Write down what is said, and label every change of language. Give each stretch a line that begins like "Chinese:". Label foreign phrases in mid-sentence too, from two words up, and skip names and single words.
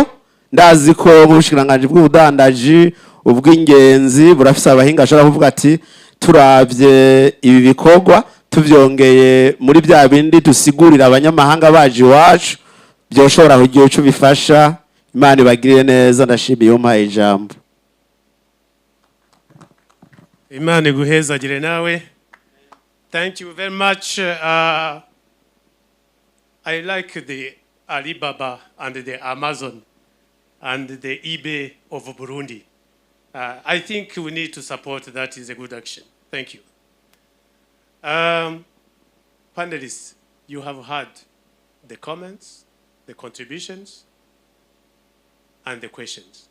Rundi: Ndazi ko mushikiranganje bw'ubudandaji ubw'ingenzi burafise abahinga ashobora kuvuga ati turavye ibi bikorwa tuvyongeye muri bya bindi dusigurira abanyamahanga baje iwacu byoshobora kugira ico bifasha. Imana ibagirire neza, ndashimiye umpaye ijambo. Imana iguhezagire nawe.
English: Thank you very much. I like the Alibaba and the Amazon and the eBay of Burundi. I think we need to support that. Is a good action. Thank you. Panelists, you have heard the comments, the contributions, and the questions.